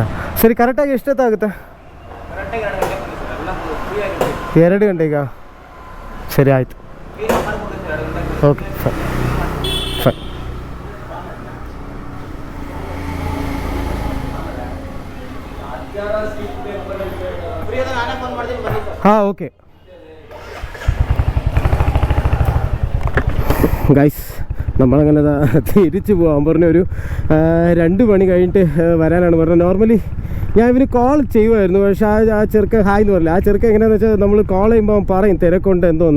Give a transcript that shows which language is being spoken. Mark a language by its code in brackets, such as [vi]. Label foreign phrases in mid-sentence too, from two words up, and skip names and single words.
[kn] ಸರಿ, ಕರೆಕ್ಟಾಗಿ ಎಷ್ಟೊತ್ತಾಗುತ್ತೆ? 2 ಗಂಟೆಗಾ? ಸರಿ, ಆಯಿತು. [en] OK, fine fine. हाँ, OK guys, [ml] നമ്മളങ്ങനെ തിരിച്ചു പോകാൻ പറഞ്ഞൊരു 2 മണി കഴിഞ്ഞിട്ട് വരാനാണ് പറഞ്ഞത്. നോർമലി ഞാൻ ഇവന് കോൾ ചെയ്യുമായിരുന്നു. പക്ഷേ ആ ചെറുക്കൻ ഹായ് എന്ന് പറഞ്ഞില്ല. ആ ചെറുക്കൻ എങ്ങനെയാണെന്ന് വെച്ചാൽ നമ്മൾ കോൾ ചെയ്യുമ്പോൾ പറയും തിരക്കുണ്ട് എന്തോന്ന്.